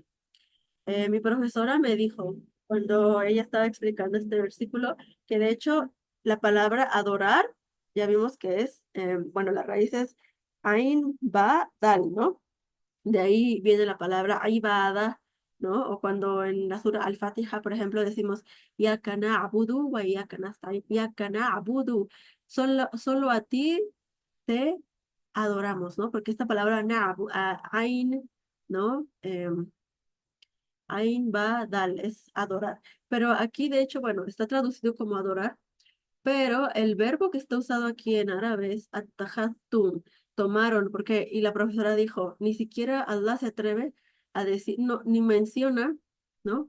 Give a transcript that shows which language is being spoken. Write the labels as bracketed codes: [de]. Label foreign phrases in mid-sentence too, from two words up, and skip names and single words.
[es] Mi profesora me dijo, cuando ella estaba explicando este versículo, que de hecho la palabra adorar, ya vimos que es, bueno, la raíz es [ar] عين باء دال, [es] ¿no? De ahí viene la palabra ibada, ¿no? O cuando en la sura Al-Fatiha, por ejemplo, decimos [ar] إياك نعبد وإياك نستعين، إياك نعبد, [es] solo a ti te adoramos, ¿no? Porque esta palabra ain, ¿no? [ar] عين باء دال [es] es adorar. Pero aquí, de hecho, bueno, está traducido como adorar, pero el verbo que está usado aquí en árabe es attahattum, tomaron, porque, y la profesora dijo, ni siquiera Allah se atreve a decir, no, ni menciona, ¿no?